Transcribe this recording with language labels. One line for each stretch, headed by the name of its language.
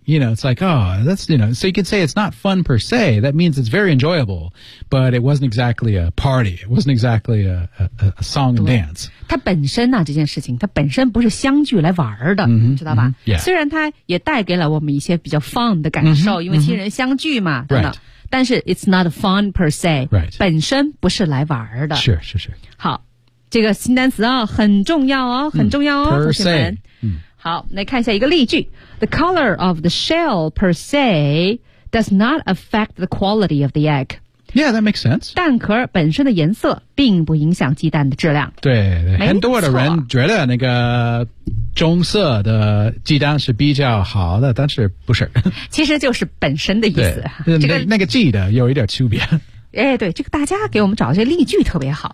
English: You know, it's like, oh, that's, you know, so you can say it's not fun per se. That means it's very enjoyable, but it wasn't exactly a party. It wasn't exactly a song and dance.
Chinese: 它本身啊，这件事情，它本身不是相聚来玩的，知道吧？
English: Yeah.
Chinese: 虽然它也带给了我们一些比较 fun 的感受，因为亲人相聚嘛，等等。
English: Right.
Chinese: 但是
English: it's not fun per se. Right.
Chinese: 本身不是来玩的。是是是。好。这个新单词啊、很重要哦，很重要哦，同学们。好，来看一下一个例句。
English: The color of the shell per se does not affect the quality of the egg. Yeah, that makes sense.
Chinese: 蛋壳本身的颜色并不影响鸡蛋的质量。对，很多的人觉得那个棕色的鸡蛋是比较好的，但是不是。其实就是本身的意思。对，那个鸡的有一点区别。哎，对，这个大家给我们找这例句特别好，